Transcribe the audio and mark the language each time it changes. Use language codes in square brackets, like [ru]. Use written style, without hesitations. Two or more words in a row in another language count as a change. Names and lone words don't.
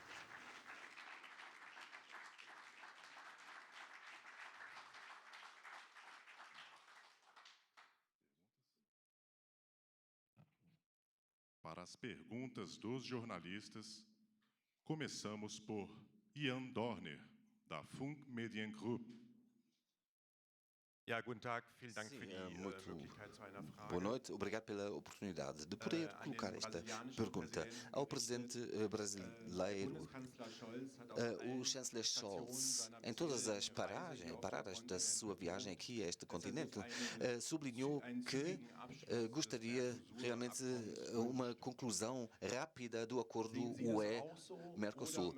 [pt] Para as perguntas dos jornalistas, começamos por Ian Dorner, da Funk Mediengruppe. [de] Ja, guten Tag. Vielen Dank für die [pt] muito [de] Möglichkeit zu einer Frage. [pt] boa noite, obrigado pela oportunidade de poder colocar esta pergunta ao presidente brasileiro. O chanceler Scholz, em todas as paradas da sua viagem aqui a este continente, sublinhou que gostaria realmente uma conclusão rápida do acordo UE-Mercosul.